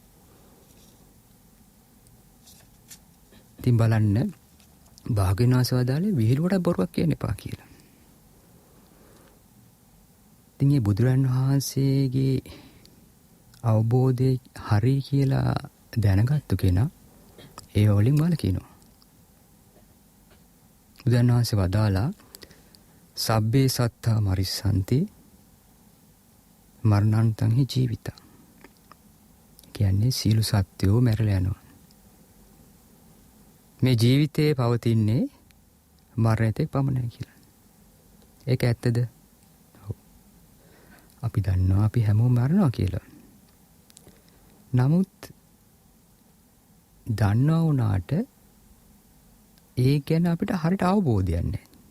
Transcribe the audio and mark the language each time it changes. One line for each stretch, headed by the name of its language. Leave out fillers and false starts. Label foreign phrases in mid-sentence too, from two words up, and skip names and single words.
Sinhala: ඉතින් බලන්න භාග්‍යනස වදාළේ විහිළුවට බොරුවක් කියන්න එපා කියලා. ඉතින් මේ බුදුරන් වහන්සේගේ අවබෝධය හරි කියලා දැනගත්තු කෙනා ඒ වලින් වළකිනවා. බුදුන් වහන්සේ වදාලා
Pali: සබ්බේ සත්තා මරිස්සන්ති මරණන්තං හි ජීවිතා.
Sinhala: කියන්නේ සියලු සත්වෝ මැරලා යනවා. මේ ජීවිතේ පවතින්නේ මරණයට පමණයි කියලා. ඒක ඇත්තද? ඔව්. අපි දන්නවා අපි හැමෝම මරනවා කියලා. නමුත් දන්නවා වුණාට ඒ ගැන අපිට හරියට අවබෝධයක් නැහැ.